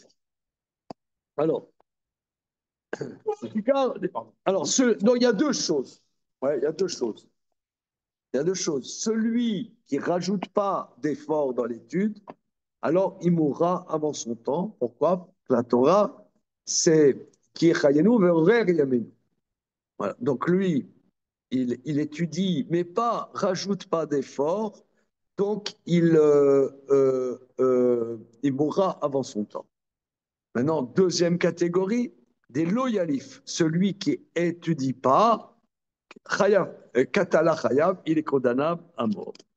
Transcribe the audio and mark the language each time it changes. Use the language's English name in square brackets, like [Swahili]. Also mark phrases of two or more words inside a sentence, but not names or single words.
[French] Alors, non, il y a deux choses. Ouais, il y a deux choses. Il y a deux choses. Celui qui rajoute pas d'effort dans l'étude, alors il mourra avant son temps. Pourquoi? La Torah, c'est qui est [Hebrew] חיינו ואורך ימינו. [French] Voilà. Donc lui, il étudie, mais pas rajoute pas d'effort. Donc il mourra avant son temps. Maintenant, deuxième catégorie, des loyalifs. Celui qui étudie pas, [Hebrew] חייב קטלא חייב, [French] il est condamnable à mort.